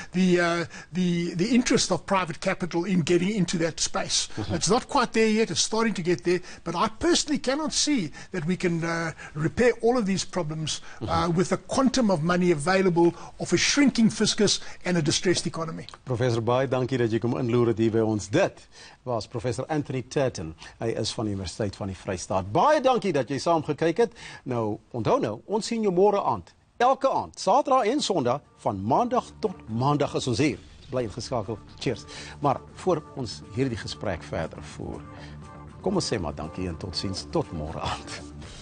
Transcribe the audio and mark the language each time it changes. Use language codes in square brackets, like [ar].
[en] The interest of private capital in getting into that space. It's not quite there yet. It's starting to get there. But I personally cannot see that we can repair all of these problems with a quantum of money available of a shrinking fiscus and a distressed economy. [af] Professor, baie dankie dat jy kom inloer het hier by ons. Dit was Professor Anthony Turton. Hy is van die Universiteit van die Vrystaat. Baie dankie dat jy saam gekyk het. Nou, onthou nou, ons sien jou môre aand. Elke aand, Saterdag en Sondag, van Maandag tot Maandag is ons hier. Bly ingeskakel. Cheers. Maar voor ons hierdie gesprek verder voer, kom ons sê maar dankie en totsiens tot môre aand.